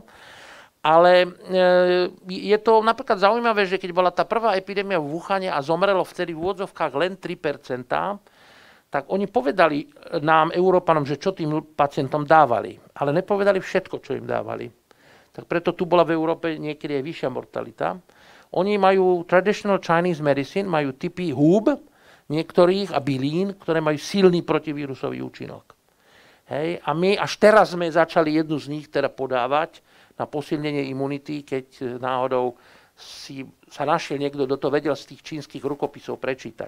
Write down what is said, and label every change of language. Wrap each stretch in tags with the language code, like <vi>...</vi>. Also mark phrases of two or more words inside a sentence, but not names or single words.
<sk>Ale je to napríklad zaujímavé, že keď bola tá prvá epidémia v Wuhane a zomrelo vtedy v úvodzovkách len 3%, tak oni povedali nám, Európanom, že čo tým pacientom dávali. Ale nepovedali všetko, čo im dávali. Tak preto tu bola v Európe niekedy aj vyššia mortalita. Oni majú</sk> <en>traditional Chinese medicine,</en> <sk>majú typy húb niektorých a bylín, ktoré majú silný protivírusový účinok. Hej? A my až teraz sme začali jednu z nich teda podávať na posilnenie imunity, keď náhodou sa našiel niekto, kto to vedel z tých čínskych rukopisov prečítať.</sk>